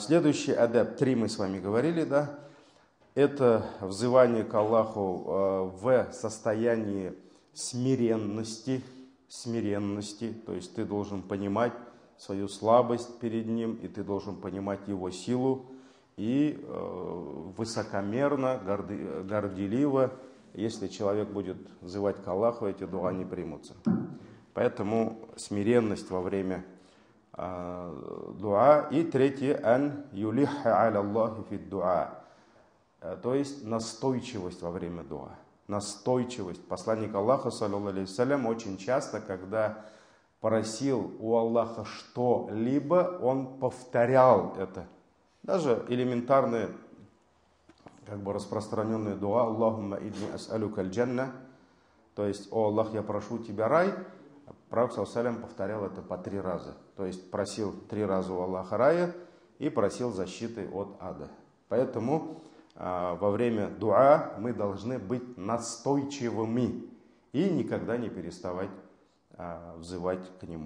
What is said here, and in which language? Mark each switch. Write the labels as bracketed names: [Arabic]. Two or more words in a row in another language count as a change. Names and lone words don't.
[Russian] Следующий адаб, 3 мы с вами говорили, да? Это взывание к Аллаху в состоянии смиренности, то есть ты должен понимать свою слабость перед Ним, и ты должен понимать Его силу, и высокомерно, горделиво, если человек будет взывать к Аллаху, эти дуа не примутся. Поэтому смиренность во время дуа. И третье, [Arabic] أن يلح على الله في الدعاء. [Russian] То есть настойчивость во время дуа. Настойчивость. Посланник Аллаха, [Arabic] صلى الله عليه وسلم, [Russian] очень часто, когда просил у Аллаха что-либо, он повторял это. Даже элементарные, распространенные дуа. [Arabic] اللهم إني أسألك الجنة. [Russian] То есть: о Аллах, я прошу тебя рай. Пророк, [Arabic] صلى الله عليه وسلم, [Russian] повторял это по 3 раза. То есть просил 3 раза у Аллаха рая и просил защиты от ада. Поэтому во время дуа мы должны быть настойчивыми и никогда не переставать взывать к Нему.